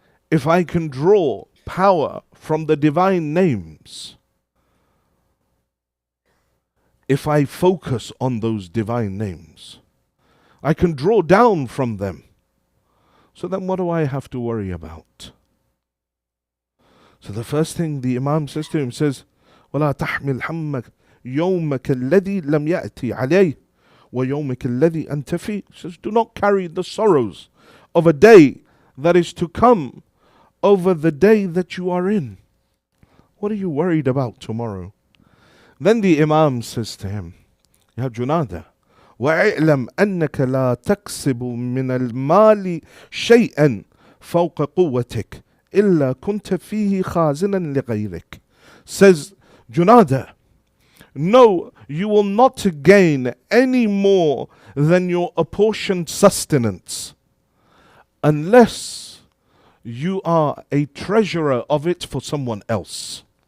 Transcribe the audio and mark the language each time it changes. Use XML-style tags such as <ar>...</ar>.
<en>If I can draw power from the divine names, if I focus on those divine names, I can draw down from them. So then what do I have to worry about? So the first thing the Imam says to him says,</en> <ar>وَلَا تَحْمِلْ حَمَّكَ يَوْمَكَ الَّذِي لَمْ يَأْتِ عَلَيْهِ وَيَوْمَكَ الَّذِي أَنْتَ فِيهِ.</ar> <en>He says, do not carry the sorrows of a day that is to come over the day that you are in. What are you worried about tomorrow? Then the Imam says to him,</en> <ar>Ya Junadah, وَاعْلَمْ أَنَّكَ لَا تَكْسِبُ مِنَ الْمَالِ شَيْئًا فَوْقَ قُوَّتِكَ إِلَّا كُنْتَ فِيهِ خَازِنًا لِغَيْرِكَ.</ar> <en>Says Junadah, no, you will not gain any more than your apportioned sustenance unless you are a treasurer of it for someone else.</en>